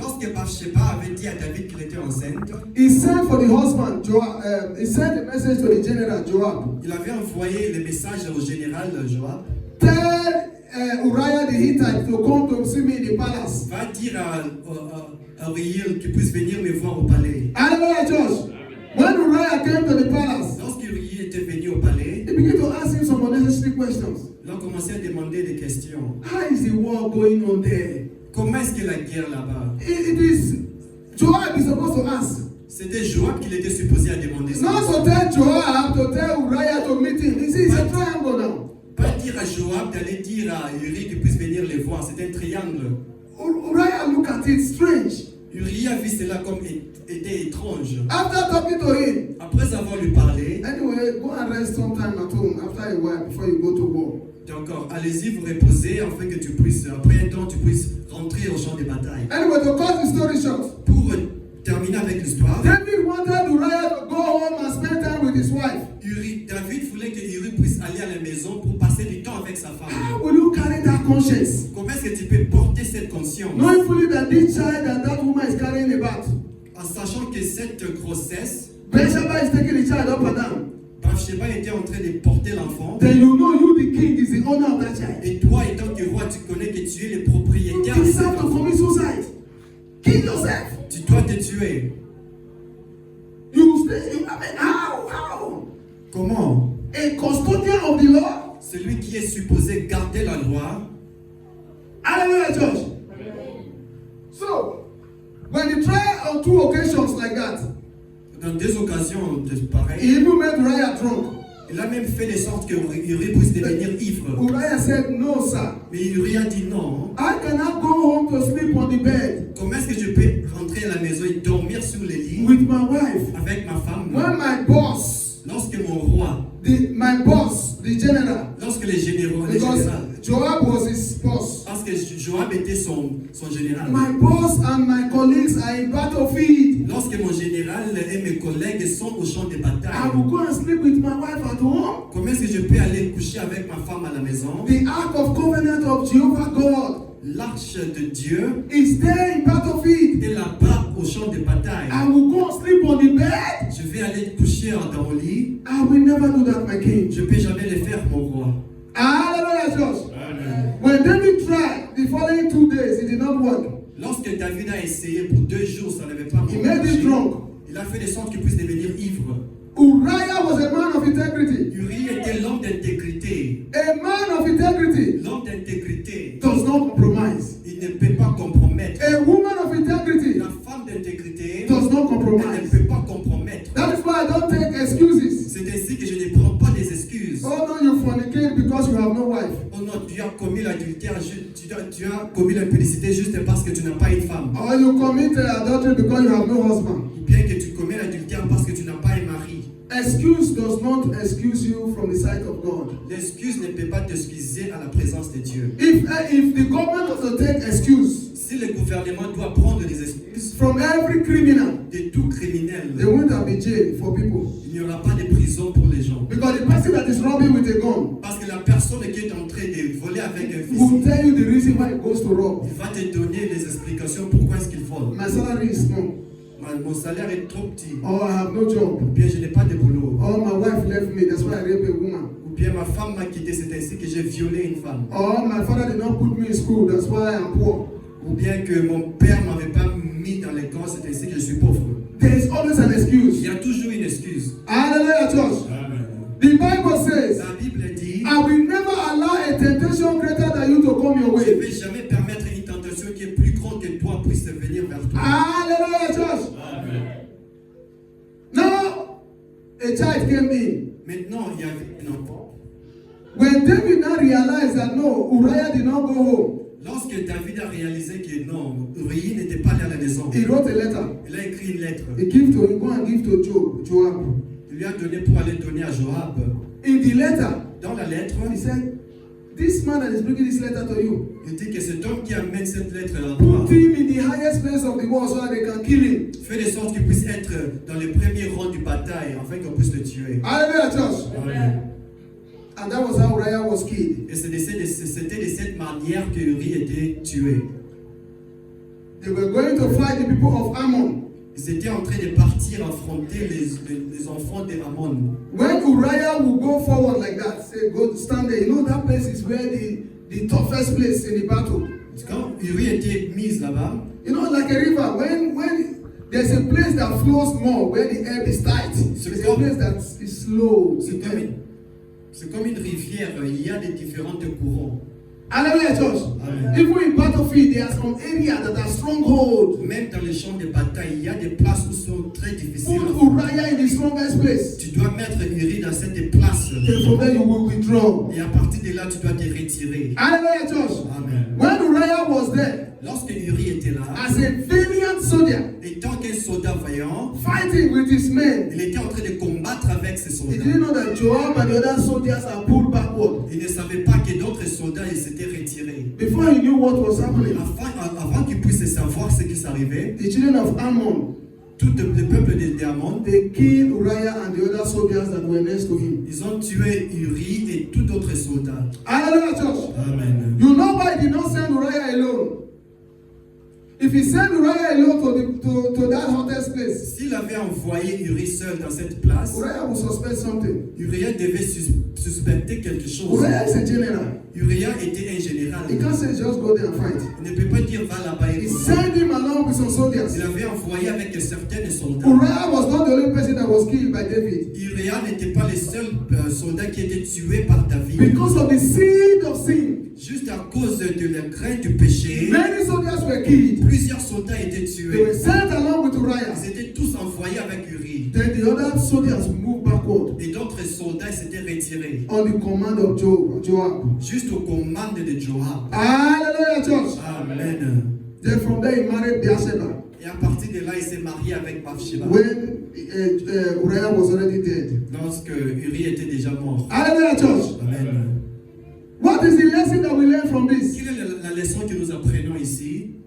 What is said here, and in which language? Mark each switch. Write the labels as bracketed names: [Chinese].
[French] Lorsque Bathsheba avait dit à David qu'il était enceinte, [English] he sent for the husband, Joab. He sent a message to the general, Joab. [French] il avait envoyé le message au général Joab. [English] Tell Uriah the Hittite to come to see me in the palace. [French] Va dire à Uriel qu'il puisse venir me voir au palais. [English] Hallelujah, church. When Uriah came to the palace, [French] Lorsque Uriel était venu au palais, [English] he began to ask him some unnecessary questions. [French] il a commencé à demander des questions. [English] How is the war going on there? [French] Comment est-ce que la guerre là-bas? [English] It is Joab is supposed to ask. [French] C'était Joab qu'il était supposé à demander ça. [English] Not to tell Joab to tell Uriah to meet him. You see, it's a triangle now. [French] Pas dire à Joab d'aller dire à Uri qu'il puisse venir les voir. C'est un triangle. [English] Uriah look at it strange. [French] Uri a vu cela comme était étrange. [English] After talking to him, [French] Après avoir lui parlé, [English] anyway, go and rest sometime at home after a while before you go to war. [French] encore, allez-y vous reposer afin que tu puisses, après un temps, tu puisses rentrer au champ de bataille. [English] Anyway, to cut the story short, [French] Pour terminer avec l'histoire, [English] David wanted Uriah to go home and spend time with his wife. [French] David voulait que Uri puisse aller à la maison pour passer du temps avec sa femme. [English] How will you carry that conscience? [French] Comment est-ce que tu peux porter cette conscience [English] Knowing fully that this child and that woman is carrying about. [French] en sachant que cette grossesse, [English] Bathsheba is taking the child up and down. [French] Bathsheba était en train de porter l'enfant. [English] Then you know you, the king, is the owner of that child. [French] Et toi, étant que roi, tu connais que tu es le propriétaire [English] You [French] de cet [English] deserve to [French] enfant. [English] commit suicide. Kill yourself. [French] Tu dois te tuer. [English] You stay. How? [French] Comment? [English] A custodian of the law. [French] Celui qui est supposé garder la loi. [English] Hallelujah, church. So, when you try on 2 occasions like that, [French] Dans 2 occasions de [English] he [French] pareil, [English] even made Uriah drunk. [French] il a même fait de sorte que Uri puisse devenir ivre. [English] Uriah said, "No, sir. [French] Mais Uri a dit non. [English] I cannot go home to sleep on the bed [French] Comment est-ce que je peux rentrer à la maison et dormir sur le lit [English] with my wife [French] avec ma femme [English] when my boss, [French] lorsque mon roi, [English] my boss, the general, [French] lorsque les généraux, [English] because Joab was his boss. [French] parce que Joab était son général. [English] My boss and my colleagues are in battlefield. [French] Lorsque mon général et mes collègues sont au champ de [English] I [French] bataille, [English] will go and sleep with my wife at home. [French] comment est-ce que je peux aller coucher avec ma femme à la maison? [English] The Ark of Covenant of Jehovah God [French] L'arche de Dieu [English] is there in battlefield. [French] est là-bas au champ de bataille. [English] I will go and sleep on the bed [French] Je vais vais aller coucher dans mon lit. [English] I will never do that, my king. [French] Je ne peux jamais le faire, mon roi. [English] Hallelujah, church. Amen. When David tried the following 2 days, it did not work. [French] Lorsque David a essayé pour 2 jours, ça n'avait pas [English] He made him [French] marché. [English] drunk. [French] Il a fait de sorte qu'il puisse devenir ivre. [English] Uriah was a man of integrity. [French] Uri était l'homme d'intégrité. [English] A man of integrity [French] L'homme d'intégrité, [English] does not compromise. [French] il ne peut pas compromettre. [English] A woman of integrity [French] La femme d'intégrité, [English] does not [French] elle ne [English] compromise. [French] peut pas compromettre. [English] That is why I don't take excuses. [French] C'est ainsi que je ne prends pas des excuses. [English] Oh no, you fornicate because you have no wife. [French] Oh non, tu as commis l'adultère, tu as commis l'impudicité juste parce que tu n'as pas une femme. [English] Or you commit adultery because you have no husband. [French] Ou bien que tu commets l'adultère parce que tu n'as pas un mari. [English] Excuse does not excuse you from the sight of God. [French] L'excuse ne peut pas t'excuser à la présence de Dieu. [English] If the government doesn't take excuse [French] Si le gouvernement doit prendre des excuses [English] from every criminal, [French] de tout criminel, [English] there won't have been jail for people. [French] il n'y aura pas de prison pour les gens. [English] Because the person that is robbing with a gun [French] Parce que la personne qui est en train de voler avec un [English] will [French] fusil, [English] tell you the reason why he goes to rob. [French] il va te donner les explications pourquoi est-ce qu'il vole. [English] My salary is small. [French] Mon salaire est trop petit. [English] Or I have no job. [French] Ou bien je n'ai pas de boulot. [English] Or my wife left me, that's why I rape a woman. [French] Ou bien ma femme m'a quitté, c'est ainsi que j'ai violé une femme. [English] Or my father did not put me in school, that's why I'm poor. [French] Ou bien que mon père ne m'avait pas mis dans l'école, c'est ainsi que je suis pauvre. [English] There is always an [French] Il [English] excuse. [French] y a toujours une excuse. [English] Hallelujah, church. Amen. The Bible says, [French] La Bible dit, [English] I will never allow a temptation greater than you to come your [French] je ne [English] way. [French] vais jamais permettre une tentation qui est plus grande que toi puisse venir vers toi. [English] Hallelujah, church. Amen. Now, a child came in. [French] Maintenant, il y avait un enfant. [English] When David now realized that no, Uriah did not go home, [French] Lorsque David a réalisé que non, Uri n'était pas allé à la maison, [English] he wrote a letter. [French] il a écrit une lettre. [English] He gave to him, go and give to Joab. [French] Il lui a donné pour aller donner à Joab. [English] In the letter, [French] Dans la lettre, [English] he said, this man that is bringing this letter to you, [French] il dit que cet homme qui amène cette lettre à toi, [English] put him in the highest place of the war so that they can kill him. [French] fait de sorte qu'il puisse être dans les premiers rangs du bataille, afin qu'on puisse le tuer. [English] Hallelujah, church. Amen. And that was how Uriah was killed. [French] Et c'était de cette manière que Uri était tué. [English] They were going to fight the people of Ammon. [French] Ils étaient en train de partir affronter les enfants d'Ammon. [English] When Uriah would go forward like that, say, go stand there, you know that place is where the toughest place in the battle. [French] Quand Uri était mise là-bas, [English] You know, like a river, when there's a place that flows more, where the air is tight, there's a place that is slow. [French] c'est comme une rivière, il y a des différents courants. [English] Hallelujah, church. Amen. Even in battlefield, there are some areas that are stronghold. [French] Même dans les champs de bataille, il y a des places où sont très difficiles. [English] Put Uriah in the strongest place. [French] Tu dois mettre Uri dans cette place. [English] Then from there you will withdraw. [French] Et à partir de là, tu dois te retirer. [English] Hallelujah, church. Amen. When Uriah was there, [French] Lorsque Uri était là, [English] as a valiant soldier, [French] étant qu'un soldat vaillant, [English] fighting with his men, [French] il était en train de combattre avec ses [English] he [French] soldats. [English] didn't know that Joab and the other soldiers are pulled backward. [French] Il ne savait pas que d'autres soldats ils s'étaient retirés. [English] Before he knew what was happening, [French] Avant qu'il puisse savoir ce qui s'arrivait, [English] the children of Ammon, [French] tout le peuple d'Ammon, [English] they killed Uriah and the other soldiers that were next to him. [French] ils ont tué Uri et tout d'autres soldats. [English] Hallelujah, church. Amen. You know why he did not send Uriah alone? If he sent Uriah alone to that hottest place, [French] S'il avait envoyé Uri seul dans cette place, [English] Uriah would suspect something. [French] Uriah devait suspecter quelque chose. [English] Uriah is a general. [French] Uriah était un général. [English] He can't say just go there and fight. [French] Il ne peut pas dire va là-bas et [English] He [French] combat. [English] sent him along with some soldiers. [French] Il avait envoyé avec certains soldats. [English] Uriah was not the only person that was killed by David. [French] Uriah n'était pas le seul soldat qui était tué par David. [English] Because of the seed of sin, [French] Juste à cause de la graine du péché, [English] many soldiers were killed. [French] plusieurs soldats étaient [English] They were [French] tués. [English] sent along with Uriah. [French] Ils étaient tous envoyés avec Uri. [English] Then the other soldiers moved backward [French] Et d'autres soldats s'étaient retirés. [English] on the command of Joab. [French] Juste aux commandes de Joab. [English] Hallelujah, church. Amen. Then from there he married Bathsheba [French] Et à partir de là, il s'est marié avec Bathsheba. [English] when Uriah was already dead. [French] Lorsque Uri était déjà mort. [English] Hallelujah, church. Amen. What is the lesson that we learn from this? [French] Quelle est la leçon que nous apprenons ici?